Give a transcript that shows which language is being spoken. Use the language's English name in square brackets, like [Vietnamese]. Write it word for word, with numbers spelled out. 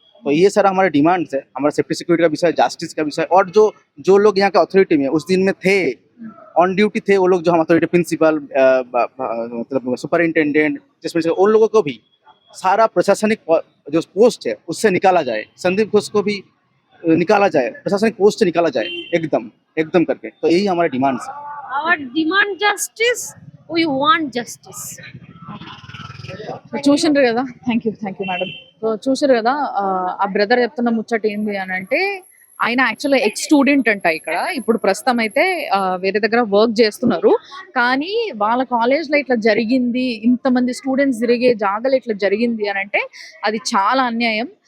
[Hindi] तो ये सारा हमारे डिमांड्स है, हमारा सेफ्टी सिक्योरिटी का विषय, जस्टिस का विषय। और जो जो लोग यहाँ के अथॉरिटी में उस दिन में थे, ऑन ड्यूटी थे वो लोग, जो हम अथॉरिटी प्रिंसिपल मतलब सुपरिंटेंडेंट जिसमें से, उन लोगों को भी सारा प्रशासनिक पो- जो पोस्ट है उससे निकाला जाए। संदीप घोष को भी अ, निकाला जाए, प्रशासनिक पोस्ट से निकाला जाए एकदम एकदम करके। तो यही हमारा डिमांड है। [English] Our demand justice, we want justice. [Telugu] చూసిండ్రు కదా, thank you thank you madam. So చూసారు కదా, ఆ, ఆ బ్రదర్ చెప్తున్న ముచ్చట ఏంది అని అంటే, ఆయన యాక్చువల్గా ఎక్స్ స్టూడెంట్ అంట ఇక్కడ. ఇప్పుడు ప్రస్తుతం అయితే ఆ, వేరే దగ్గర వర్క్ చేస్తున్నారు, కానీ వాళ్ళ కాలేజ్లో ఇట్లా జరిగింది, ఇంతమంది స్టూడెంట్స్ తిరిగే జాగాలో ఇట్లా జరిగింది అని అంటే అది చాలా అన్యాయం.